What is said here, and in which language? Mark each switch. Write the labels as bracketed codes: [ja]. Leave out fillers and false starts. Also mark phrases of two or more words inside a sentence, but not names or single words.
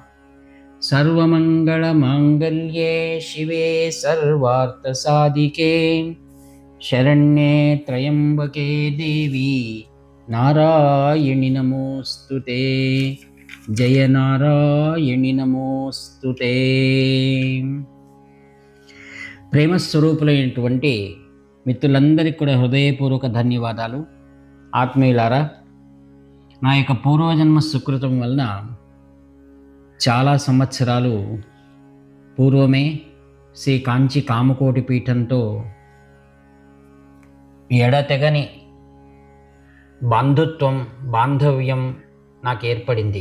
[sa] सर्वमंगलमांगल्ये शिवे सर्वार्थसाधिके शरण्ये त्र्यंबके देवी नारायणि नमोस्तुते। जय नारायणि नमोस्तुते। [te] ప్రేమ స్వరూపులైనటువంటి మిత్రులందరికీ కూడా హృదయపూర్వక ధన్యవాదాలు. ఆత్మీయులారా, నా యొక్క పూర్వజన్మ సుకృతం వలన చాలా సంవత్సరాలు పూర్వమే శ్రీ కాంచి కామకోటి పీఠంతో ఎడతెగని బాంధవ్యం నాకు ఏర్పడింది.